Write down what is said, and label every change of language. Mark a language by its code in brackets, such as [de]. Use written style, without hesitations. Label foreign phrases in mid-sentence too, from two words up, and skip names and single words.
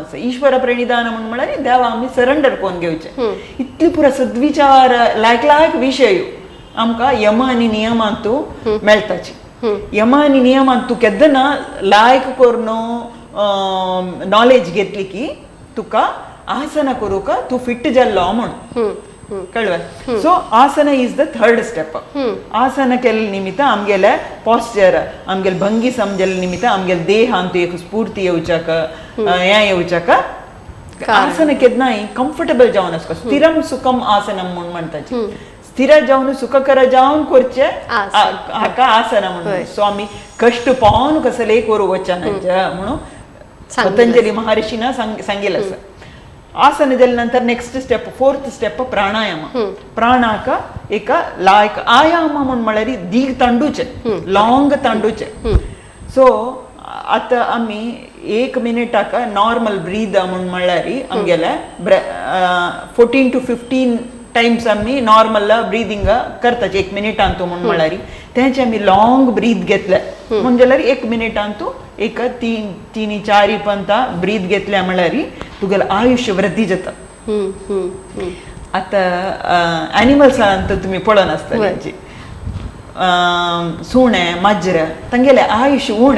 [kok] आसा ईश्वर प्रणिधान म्हण म्हळ्यार देवा आमी सरेंडर कोन्न घेवचे इतली पुरा सद्विचार लायक विशय आमकां यम आनी नियमांतू मेळटाची यम आनी नियमांत तूं केन्ना लायक करून नॉलेज घेतली की तुका आसना करूक तूं फिट जाल्लो म्हण कळ्ळें सो आसना [en] is the third step [kok] आसना केल्ले निमित्त आमगेले पॉस्चर आमगेले भंगी समजले निमित्त आमगेले देहांत एक स्फूर्ती येवच्याक हें येवच्याक आसना केन्नाय कम्फर्टेबल जावन आसता [sa] स्थिरम सुखम आसनम [kok] म्हण म्हणटाची स्थिर जावन सुखकर जावन करचे हाका आसना म्हणून सो आमी कश्ट पावन कसले करू वचनांचे म्हणून पतंजली महर्षीना सांगिल्लें आसा आसन जाले नंतर [en] next step fourth step [kok] प्राणायाम प्राणाक एक लायक आयाम म्हण म्हळ्यार दीग तांडूचे लॉंग तांडूचे सो आतां आमी 1 मिनिटाक [en] normal breath [kok] म्हण म्हळ्यार आमगेले 14 to 15 टाइम्स आमी [en] normal breathing [kok] करतात 1 मिनिटांतू म्हण म्हळ्यार तेंचे आमी [en] long breath [kok] घेतले म्हणजे जाल्यार 1 मिनिटांतू एक 3-4 पंत ब्रीद घेतल्या म्हळ्यार तुगेलें आयुश्य वृद्धी जाता आतां एनिमल्सांत तुमी पळोवन आसता तेंची सुणें माजर तांगेलें आयुश्य उणें